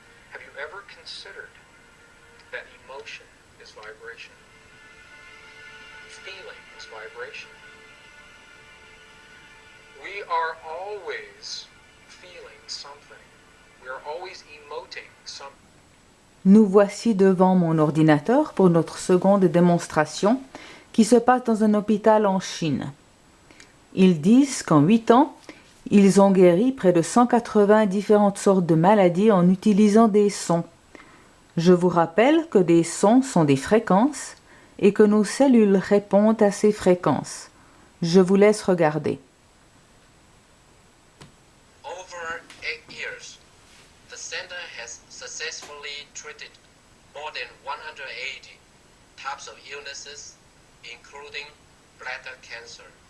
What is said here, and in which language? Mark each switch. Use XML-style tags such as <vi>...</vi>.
<en>Have you ever considered that emotion is vibration? Feeling is vibration. We are always feeling something. We are always emoting something.</en> <fr>Nous voici devant mon ordinateur pour notre seconde démonstration qui se passe dans un hôpital en Chine. Ils disent qu'en 8 ans, ils ont guéri près de 180 différentes sortes de maladies en utilisant des sons. Je vous rappelle que des sons sont des fréquences et que nos cellules répondent à ces fréquences. Je vous laisse regarder.</fr> <en>Over 8 years, the center has successfully treated more than 180 types of illnesses, including bladder cancer.</en>